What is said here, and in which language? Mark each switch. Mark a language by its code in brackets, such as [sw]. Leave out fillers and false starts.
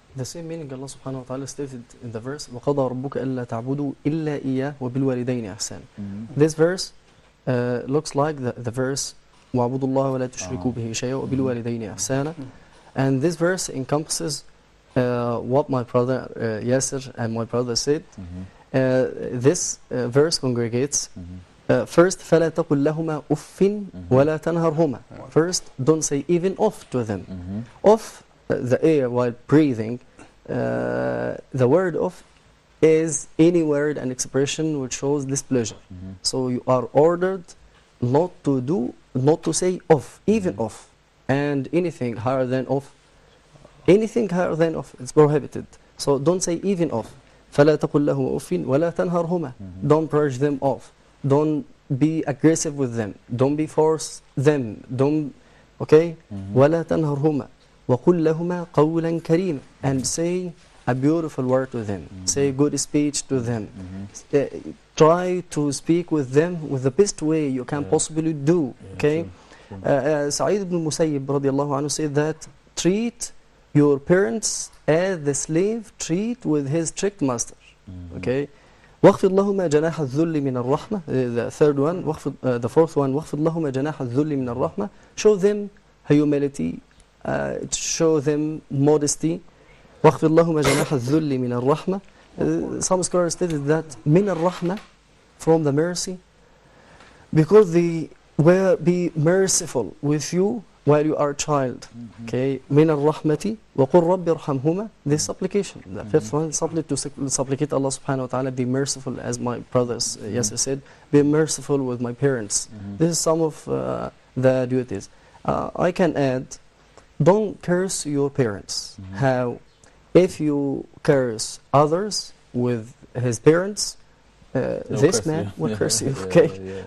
[en] The same meaning Allah subhanahu wa ta'ala stated in the verse [ar] وَقَضَى رَبُّكَ أَلَّا تَعْبُدُوا إِلَّا إِيَّهُ وَبِالْوَالِدَيْنِ إِحْسَانًا. [en] This verse looks like the verse [ar] وَعْبُدُوا اللَّهَ وَلَا تُشْرِكُوا بِهِ شَيْئًا وَبِالْوَالِدَيْنِ إِحْسَانًا. [en] And this verse encompasses what my brother Yasser and my brother said. This verse congregates. First, [ar] فلا تقل لهما أف ولا تنهرهما. [en] First, don't say even off to them. Off, the air while breathing. The word off is any word and expression which shows displeasure. So you are ordered not to say off, even off, and anything higher than off. Anything higher than off, it's prohibited. So don't say even off. [ar] فلا تقل لهما أف ولا تنهرهما. [en] Don't purge them off. Don't be aggressive with them. Don't be force them. Don't, okay? [ar] ولا تنهرهما وقل لهما قولا كريما. [en] And say a beautiful word to them. Say good speech to them. Try to speak with them with the best way you can possibly do. Okay? Sa'id ibn Musayyib radiallahu anhu said that treat your parents as the slave treat with his strict master. Okay? [ar] واخفض لهما جناح الذل من الرحمة. [en] The third one, the fourth one, [ar] واخفض لهما جناح الذل من الرحمة. [en] Show them humility, show them modesty. [ar] واخفض لهما جناح الذل من الرحمة. [en] Some scholars stated that [ar] من الرحمة, [en] from the mercy, because they will be merciful with you while you are a child. Okay, [ar] من الرحمة وقل رب ارحمهما. [en] This supplication, the fifth one, supplicate Allah subhanahu wa ta'ala, be merciful, as my brothers Yasser said, be merciful with my parents. This is some of the duties. I can add, don't curse your parents. How? If you curse others with his parents, this man will curse you, okay?